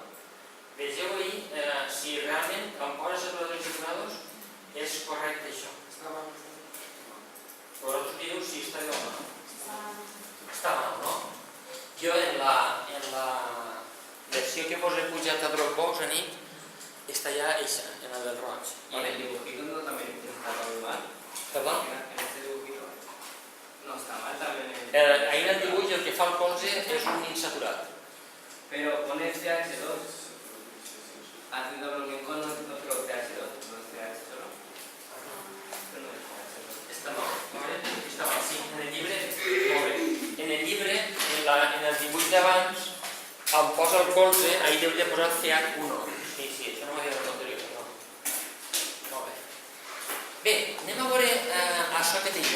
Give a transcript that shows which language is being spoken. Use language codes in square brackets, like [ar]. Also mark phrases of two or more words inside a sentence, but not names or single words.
[ca] Vegeu ahir si realment, quan posa saturadors i saturadors, és correcte això. Vosaltres direu si està bé o no. Està mal, no? Jo en la versió que vos he pujat a Dropbox a nit, està ja eixa, en el del roig. [es] ¿Y en el dibujito no también está todo mal? Perdón? En este dibujito no está mal también. [ca] Ahí en el dibuix el que fa el colze és un insaturat. [es] Pero pone CH2. Haciendo bloqueo con otro CH2, no CH solo. Pero no es CH2. [ca] Està mal. Està mal, sí. En el llibre, molt bé. En el llibre, en el dibuix d'abans, on posa el colze, ahí deu de posar CH1. Sí, això no m'havia donat anterior. Molt bé. Bé, anem a veure això que tenim.